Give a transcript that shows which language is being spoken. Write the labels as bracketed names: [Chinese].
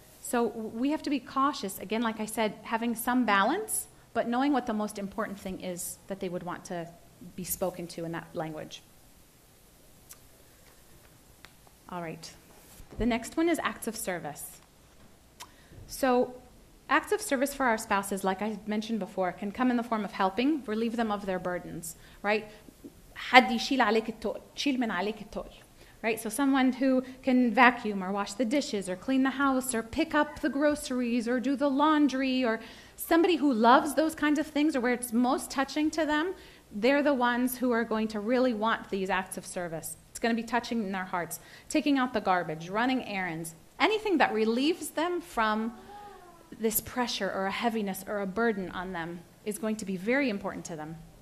[English] So we have to be cautious, again, like I said, having some balance, but knowing what the most important thing is that they would want to be spoken to in that language. All right. The next one is acts of service. So acts of service for our spouses, like I mentioned before, can come in the form of helping, relieve them of their burdens, right? [Arabic] حد يشيل عليك التقل، شيل من عليك التقل. [English] Right? So someone who can vacuum or wash the dishes or clean the house or pick up the groceries or do the laundry, or somebody who loves those kinds of things or where it's most touching to them, they're the ones who are going to really want these acts of service. It's going to be touching in their hearts. Taking out the garbage, running errands, anything that relieves them from this pressure or a heaviness or a burden on them is going to be very important to them.